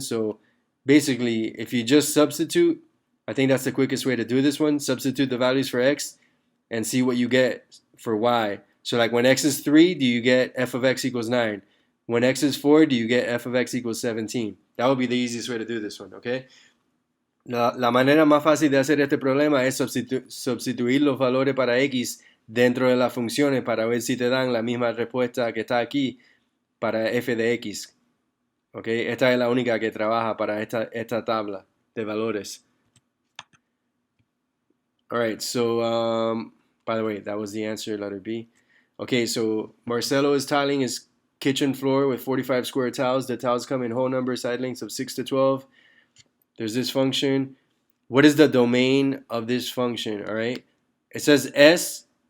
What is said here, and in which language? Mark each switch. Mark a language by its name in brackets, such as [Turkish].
[English] So basically, if you just substitute, I think that's the quickest way to do this one. Substitute the values for x and see what you get for y. So like when x is 3, do you get f of x equals 9? When x is 4, do you get f of x equals 17? That would be the easiest way to do this one, okay? [Spanish] La manera más fácil de hacer este problema es sustituir los valores para x dentro de las funciones para ver si te dan la misma respuesta que está aquí para f de x. Okay? Esta es la única que trabaja para esta tabla de valores. [English] Alright, so by the way, that was the answer, letter B. Okay, so Marcelo is tiling his kitchen floor with 45 square tiles. The tiles come in whole number side lengths of 6 to 12. There's this function. What is the domain of this function? All right. It says S.